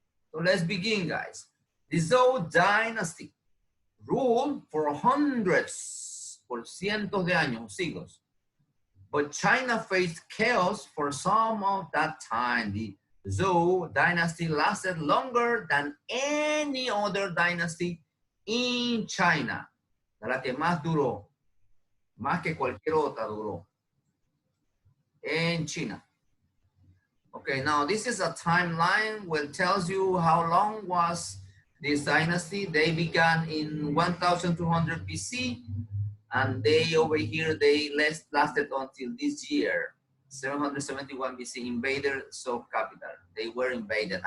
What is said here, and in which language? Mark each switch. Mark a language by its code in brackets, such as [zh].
[en] So let's begin, guys. The Zhou dynasty ruled for hundreds, [es] por cientos de años, siglos. [en] But China faced chaos for some of that time. The Zhou dynasty lasted longer than any other dynasty in China. [es] La que más duró, más que cualquier otra duró en China. [en] Okay, now this is a timeline where it tells you how long was this dynasty. They began in 1200 BC. And they over here, they lasted until this year, 771 BC, invaded Zhou capital. They were invaded.